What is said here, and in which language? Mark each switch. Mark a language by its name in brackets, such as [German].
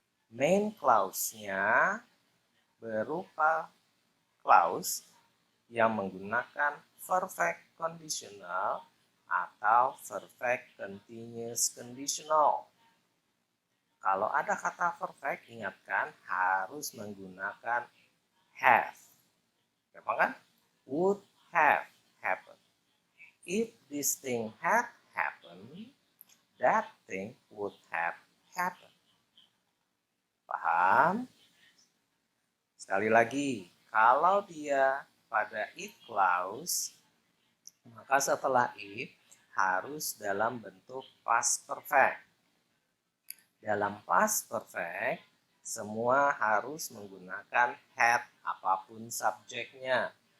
[Indonesian] Main clause-nya berupa clause yang menggunakan perfect conditional atau perfect continuous conditional. Kalau ada kata perfect, ingatkan harus menggunakan have. Gampang kan? [English] Would have happened. If this thing had happened, that thing would have happened. [Indonesian] Paham? Sekali lagi, kalau dia pada if clause, maka setelah if harus dalam bentuk past perfect. Dalam past perfect, semua harus menggunakan had apapun subjeknya.